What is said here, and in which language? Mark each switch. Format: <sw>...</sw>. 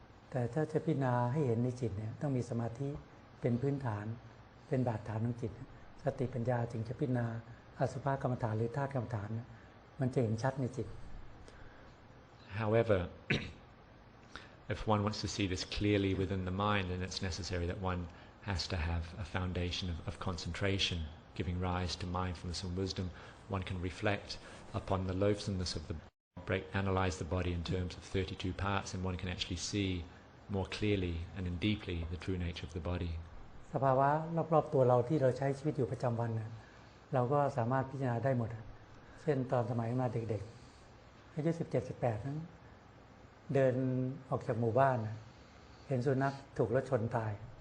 <th>แต่ถ้าจะพิจารณาให้เห็นในจิตเนี่ยต้องมีสมาธิเป็นพื้นฐานเป็นบาดฐานของจิตสติปัญญาจึงจะพิจารณาอสุภกรรมฐานหรือธาตุกรรมฐานมันจะเห็นชัดในจิต</th> <en>However, if one wants to see this clearly within the mind, then it's necessary that one has to have a foundation of concentration, giving rise to mindfulness and wisdom. One can reflect upon the loathsomeness of analyze the body in terms of 32 parts, and one can actually see more clearly and deeply the true nature of the body.</en> <th>สภาวะรอบๆตัวเราที่เราใช้ชีวิตอยู่ประจำวันเนี่ยเราก็สามารถพิจารณาได้หมดเช่นตอนสมัยมาเด็กๆอายุ17-18นั้นเดินออกจากหมู่บ้านเห็นสุนัขถูกรถชนตาย</th>